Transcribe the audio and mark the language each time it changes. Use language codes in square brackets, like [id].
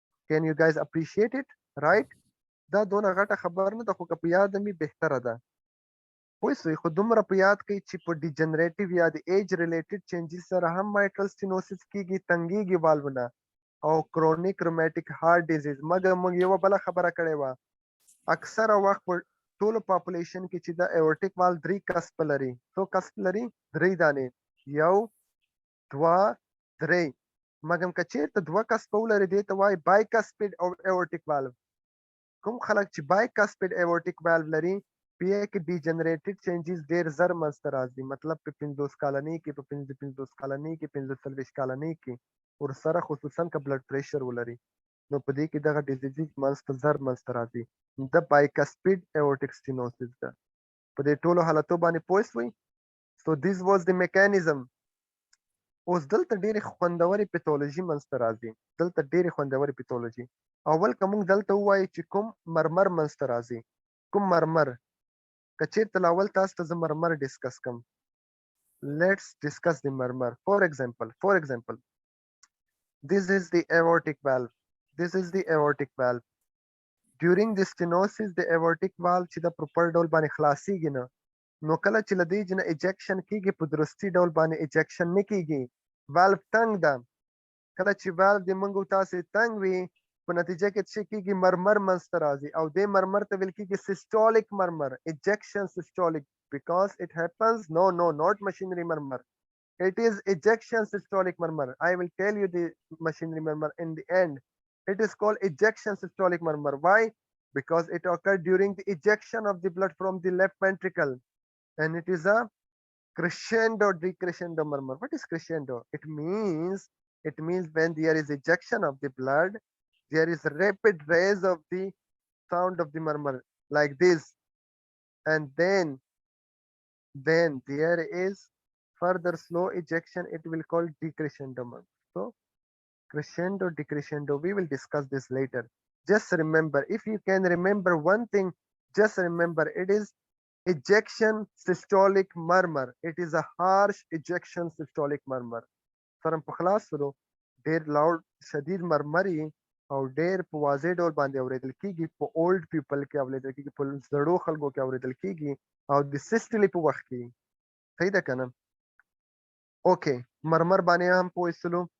[en] can you guys appreciate it right [ps] دا دونه غټه خبر نه ده خو که په یاد مې بهتره ده پوه سئ خو دومره په یاد کړئ چې په ډیجنریټیو یا د ایج ریلیټډ چینجز سره هم مایټرل سټینوسس کیږي تنګیږي والونه او کرونیک روماتیک هارت ډیزیز مګر موږ یو بل خبره کړې و اکثره وخت ټولو پاپولیشن کې چې د ایورټیک وال 3 کسپ لري. څو کسپ لري؟ 3 دانې. 1 2 3. مګم که چېرته 2 کسپ ولري دې ته وایي بایکسپیډ ایورټیک والو. کوم خلک چې بایکسپیډ ایورټیک والو لري په یې کې ډیجنریټډ چینجز ډېر زر منځته راځي. مطلب په 50 کلنۍ کې، په 55 کلنۍ کې، 45 کلنۍ کې ورسره خصوصا که بلډ پریشر ولري نو په دې کې دغه ډیزیز منځته زر منځته راځي. د بایکسپیډ ایورټیک سټینوسس ده. په دې ټولو حالتو باندې پوه شوئ؟ [en] So this was the mechanism. [ps] اوس دلته ډېرې خوندورې پیتولوژي منځته راځي. دلته ډېرې خوندورې پیتولوژي. اول که موږ دلته ووایو چې کوم مرمر منځته راځي، کوم مرمر، که چېرته اول تاسو ته زه مرمر ډسکس کم. [en] Let's discuss the murmur. For example, this is the aortic valve. This is the aortic valve. During the stenosis, the aortic valve [ps] چې د پروپر ډول باندې خلاصیږي نه، نو کله چې له دې نه ایجکشن کیږي په درستي ډول باندې ایجکشن نه کیږي. والف تنګ ده. کله چې والف د موږ تاسې تنګ وي په نتیجه کې څه کیږي؟ مرمر منځته راځي او دې مرمر ته ویل کیږي سیسټولیک مرمر. ایجکشن سیسټولیک [en] because it happens no not machinery murmur. It is ejection systolic murmur. I will tell you the machinery murmur in the end. It is called ejection systolic murmur. Why? Because it occurred during the ejection of the blood from the left ventricle, and it is a crescendo decrescendo murmur. What is crescendo? It means when there is ejection of the blood, there is rapid raise of the sound of the murmur like this, and then there is further slow ejection. It will call decrescendo murmur. So crescendo decrescendo, we will discuss this later. Just remember, if you can remember one thing, just remember it is ejection systolic murmur. It is a harsh ejection systolic murmur. [ps] سره په خلاص سره ډېر لاؤډ شدید مرمري او ډېر په واضح ډول باندې اورېدل کېږي. په اولډ پیپل کې اورېدل کېږي، په زړو خلکو کې اورېدل کېږي او د سیسټلې په وخت کې. صحیح ده که نه؟ اوکې، مرمر باندې هم پوه شولو.